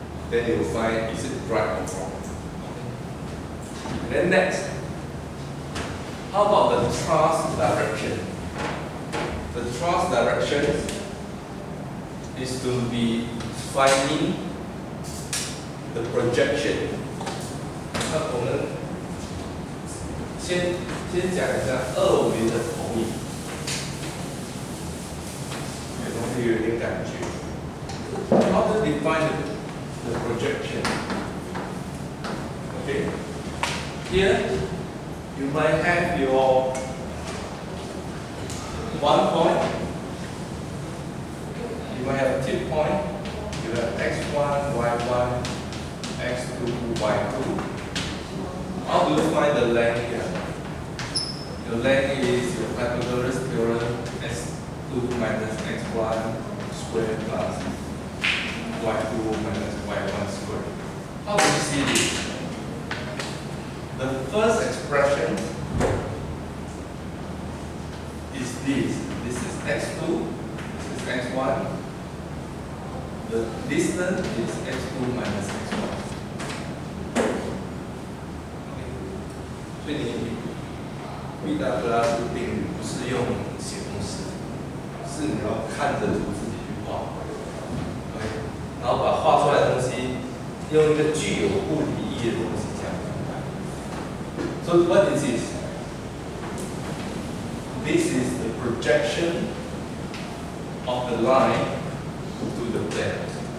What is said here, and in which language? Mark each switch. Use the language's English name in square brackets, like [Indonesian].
[English] Then you will find is it right or wrong. Then next, how about the truss direction? The truss direction is to be finding the projection. [Chinese] 那我们先讲一下二维的投影，有同学有点感觉。 [English] How to define the projection? Okay. Here, you might have your 1 point. You might have a tip point. You have x1, y1, x2, y2. How do you find the length here? Your length is your Pythagoras theorem, x2 minus x1 squared plus y2 minus y1 squared. How do you see this? The first expression is this. This is x2, this is x1. The distance is x2 minus x1. [Chinese] 所以你毕达哥拉斯定律不是用写公式，是你要看着图自己去画 ，OK， 然后把画出来的东西用一个具有物理意义的东西这样明白。 [English] So what is this? This is the projection of the line to the plane.